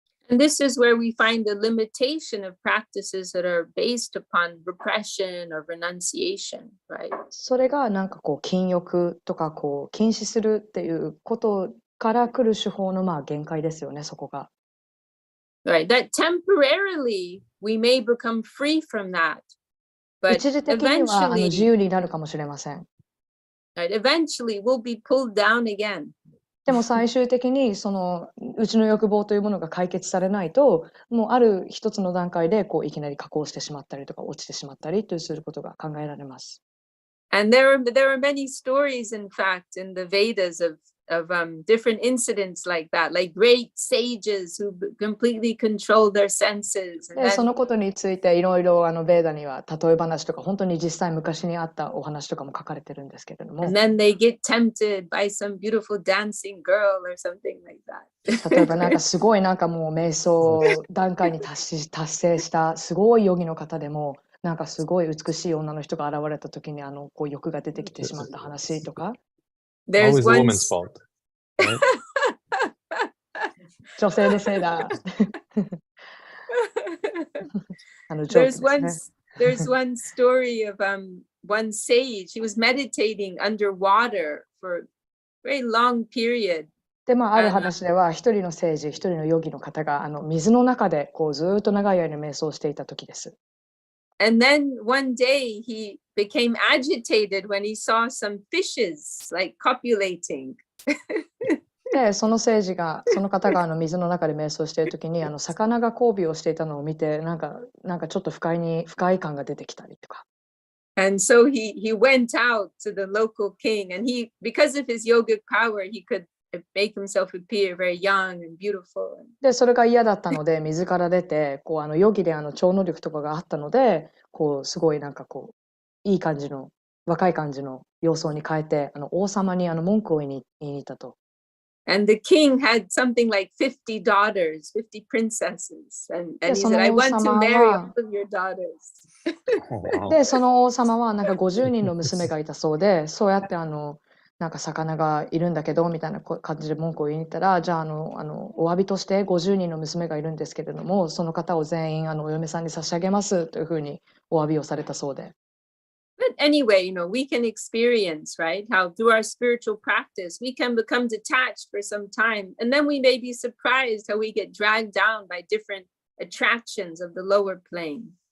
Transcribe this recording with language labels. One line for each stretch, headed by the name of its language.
English: And this is where we find the limitation of practices that are based upon repression or renunciation, right?
Japanese: それがなんかこう禁欲とかこう禁止するっていうことから来る手法の限界ですよね、そこが。
English: Right, that temporarily we may become free from that, but
Japanese: 一時的には自
English: eventually,
Japanese: 由になるかもしれません。
English: right, eventually we'll be pulled down again.
Japanese: でも最終的にそのうちの欲望というものが解決されないと、もうある一つの段階でこういきなり下降してしまったりとか落ちてしまったりとすることが考えられます。
English: And there are many stories, in fact, in the Vedas of different incidents like that, like great sages who completely control their senses.
Japanese: で、そのことについていろいろベーダには例え話とか本当に実際昔にあったお話とかも書かれてるんですけれども、
English: And then they get tempted by some beautiful dancing girl or something like that.
Japanese: 例えばなんかすごいなんかもう瞑想段階に達成したすごいヨギの方でも、なんかすごい美しい女の人が現れた時にこう欲が出てきてしまった話とか。
English: There's Always the one woman's fault. Right?
Japanese: 女性のせいだ。ジョークですね。
English: there's one story of one sage. He was meditating underwater for a very long period.
Japanese: で、ある話では一人の聖人、一人のヨギの方が水の中でこうずーっと長い間瞑想していた時です。
English: And then one day he became agitated when he saw some fishes like copulating.
Japanese: で、その方が水の中で瞑想している時に魚が交尾をしていたのを見て、なんかちょっと不快感が出てきたりとか。
English: And so he went out to the local king, and because of his yogic power, he could make himself appear very young and beautiful.
Japanese: で、それが嫌だったので水から出て、こうヨギで超能力とかがあったので、こうすごいなんかこういい感じの若い感じの様相に変えて、王様に文句を言いに行ったと。
English: And the king had something like 50 daughters, 50 princesses. And he said, I want to marry all of your daughters.
Japanese: で、その王様はなんか50人の娘がいたそうで、そうやってなんか魚がいるんだけどみたいな感じで文句を言いに行ったら、じゃあお詫びとして50人の娘がいるんですけれども、その方を全員お嫁さんに差し上げますというふうにお詫びをされたそうで。
English: But anyway, we can experience, right, how through our spiritual practice, we can become detached for some time. And then we may be surprised how we get dragged down by different attractions of the lower plane.